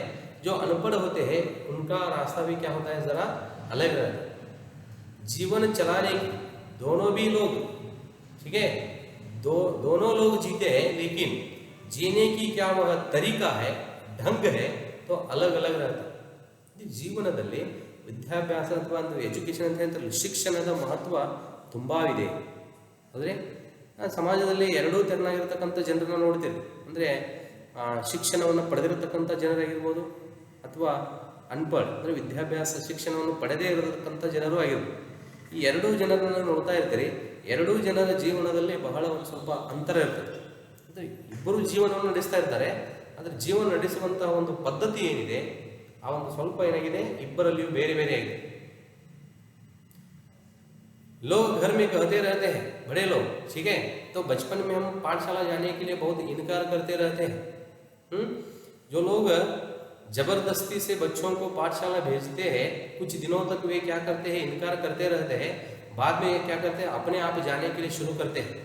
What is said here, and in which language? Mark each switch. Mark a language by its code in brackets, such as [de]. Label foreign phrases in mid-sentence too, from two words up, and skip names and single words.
[hi] जो अनपढ़ होते हैं उनका रास्ता भी क्या होता है, ज़रा अलग रहता है। जीवन चलाने दोनों भी लोग, ठीक है, दोनों लोग जीते हैं, लेकिन जीने की क्या वह तरीका है, ढंग है, तो अलग अलग रहता है। [kn] ಜೀವನದಲ್ಲಿ ವಿದ್ಯಾಭ್ಯಾಸ ಅಥವಾ ಒಂದು ಎಜುಕೇಷನ್ ಅಂತ ಹೇಳ್ತಾರೆ, ಶಿಕ್ಷಣದ ಮಹತ್ವ ತುಂಬ ಇದೆ. ಅಂದರೆ ಸಮಾಜದಲ್ಲಿ ಎರಡೂ ತೆರನಾಗಿರ್ತಕ್ಕಂಥ ಜನರನ್ನ ನೋಡ್ತೀವಿ. ಅಂದರೆ ಶಿಕ್ಷಣವನ್ನು ಪಡೆದಿರತಕ್ಕಂಥ ಜನರಾಗಿರ್ಬೋದು ಅಥವಾ ಅನ್ಪಢ್ ಅಂದರೆ ವಿದ್ಯಾಭ್ಯಾಸ ಶಿಕ್ಷಣವನ್ನು ಪಡೆದೇ ಇರತಕ್ಕಂಥ ಜನರು ಆಗಿರ್ಬೋದು. ಈ ಎರಡೂ ಜನರನ್ನು ನೋಡ್ತಾ ಇರ್ತೀರಿ. ಎರಡೂ ಜನರ ಜೀವನದಲ್ಲಿ ಬಹಳ ಒಂದು ಸ್ವಲ್ಪ ಅಂತರ ಇರ್ತದೆ. ಅಂದರೆ ಇಬ್ಬರು ಜೀವನವನ್ನು ನಡೆಸ್ತಾ ಇರ್ತಾರೆ, ಆದರೆ ಜೀವನ ನಡೆಸುವಂತಹ ಒಂದು ಪದ್ಧತಿ ಏನಿದೆ ಆ ಒಂದು ಸ್ವಲ್ಪ ಏನಾಗಿದೆ, ಇಬ್ಬರಲ್ಲಿಯೂ ಬೇರೆ ಬೇರೆ ಆಗಿದೆ. [hi] लोग घर में कहते रहते हैं, बड़े लोग, ठीक है, तो बचपन में हम पाठशाला जाने के लिए बहुत इनकार करते रहते हैं। जो लोग जबरदस्ती से बच्चों को पाठशाला भेजते हैं, कुछ दिनों तक वे क्या करते हैं, इनकार करते रहते हैं, बाद में क्या करते हैं, अपने आप जाने के लिए शुरू करते हैं।